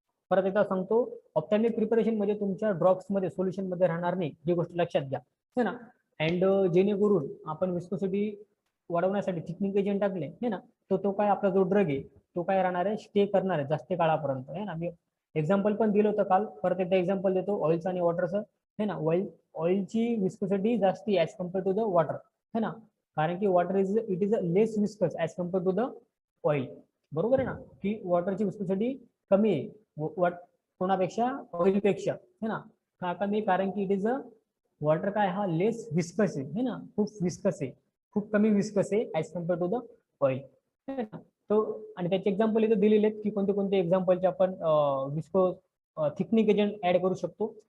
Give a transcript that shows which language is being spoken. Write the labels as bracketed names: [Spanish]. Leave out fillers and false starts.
[Marathi] परत एकदा सांगतो, ऑप्थॅल्मिक प्रिपरेशन मध्ये तुमच्या ड्रॉप्स मध्ये सोल्युशन मध्ये राहणार नाही, ही गोष्ट लक्षात घ्या है ना. अँड जेणेकरून आपण विस्कोसिटी वाढवण्यासाठी थिकनिंग एजंट टाकले है ना, तो काय आपला जो ड्रग आहे तो काय राहणार आहे, स्टे करणार आहे जास्त काळापर्यंत है ना. मी एक्झाम्पल पण दिलं होतं काल, परत एकदा एक्झाम्पल देतो ऑइलचं आणि वॉटरचं है ना. ऑइलची विस्कोसिटी जास्ती [English] as compare to the water है ना, [Marathi] कारण की [English] Water it is a less viscous as compare to the oil. [Marathi] बरोबर आहे ना, की वॉटरची विस्कोसिटी कमी आहे कोणापेक्षा, ऑइलपेक्षा है ना. का कमी, कारण की [English] it is a water [Marathi] काय हा लेस विस्कस आहे है ना, खूप विस्कस आहे, खूप कमी विस्कस आहे [English] as compare to the oil [Marathi] है ना. तो आणि त्याचे एक्झाम्पल इथे दिलेले आहेत की कोणते कोणते एक्झाम्पलचे आपण विस्को थिकनिंग एजंट ऍड करू शकतो.